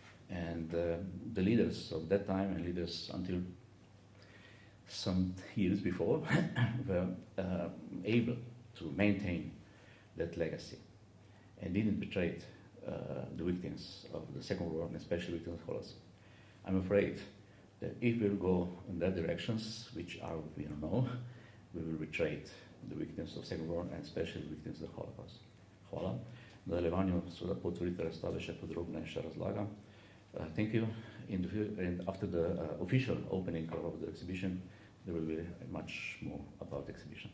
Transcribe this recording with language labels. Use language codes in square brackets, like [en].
[en] And the leaders of that time and leaders until some years before were able to maintain that legacy and didn't betray the victims of the Second World War, and especially victims of the Holocaust. I'm afraid that if we'll go in that directions, which are, we don't know, we will betray the victims of the Second World War and especially the victims of the Holocaust. [sl] Hvala. V nadaljevanju seveda po otvoritvi razstave še podrobneje razlagam. [en] Thank you. And after the official opening of the exhibition, there will be much more about the exhibition.